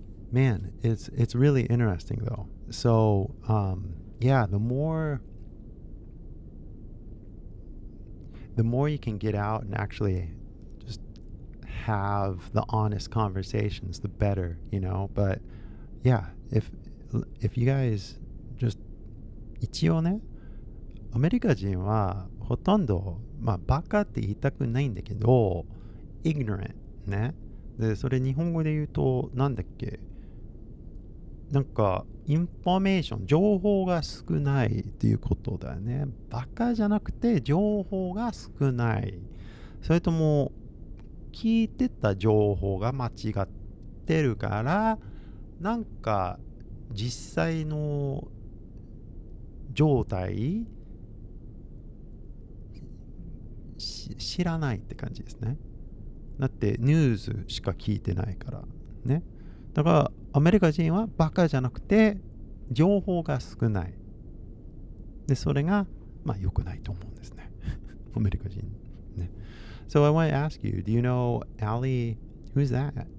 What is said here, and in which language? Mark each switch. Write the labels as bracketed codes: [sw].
[en] Man, it's really interesting though. So, yeah, the more you can get out and actually just have the honest conversations, the better, But yeah, if you guys just [ja] 一応ね、アメリカ人はほとんどバカって言いたくないんだけど、 [en] ignorant ね。 [ja] でそれ日本語で言うとなんだっけ？なんかインフォメーション、情報が少ないっていうことだよね。バカじゃなくて情報が少ない。それとも聞いてた情報が間違ってるから、なんか実際の状態知らないって感じですね。だってニュースしか聞いてないからね。だからアメリカ人はバカじゃなくて情報が少ない。でそれが良くないと思うんですね。アメリカ人ね。 [en] So I want to ask you, do you know Ali? Who's that?